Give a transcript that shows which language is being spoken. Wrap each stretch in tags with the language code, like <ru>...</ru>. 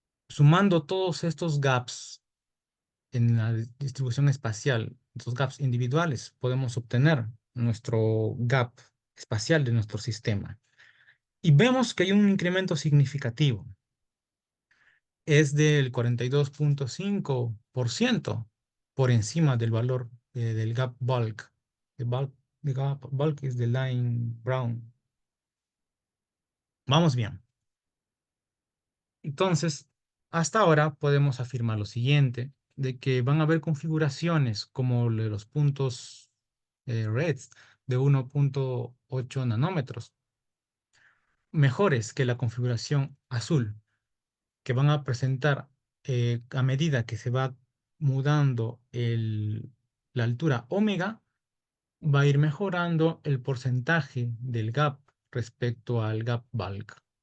<es>Sumando todos estos gaps en la distribución espacial, estos gaps individuales, podemos obtener nuestro gap espacial de nuestro sistema. Y vemos que hay un incremento significativo. Es del 42.5% por encima del valor del gap bulk.</es> <en>The gap bulk is the line brown.</en> <es>Vamos bien. Entonces, hasta ahora podemos afirmar lo siguiente, de que van a haber configuraciones como los puntos reds de 1.8 nanómetros, mejores que la configuración azul, que van a presentar a medida que se va mudando la altura omega, va a ir mejorando el porcentaje del gap respecto al gap bulk.</es>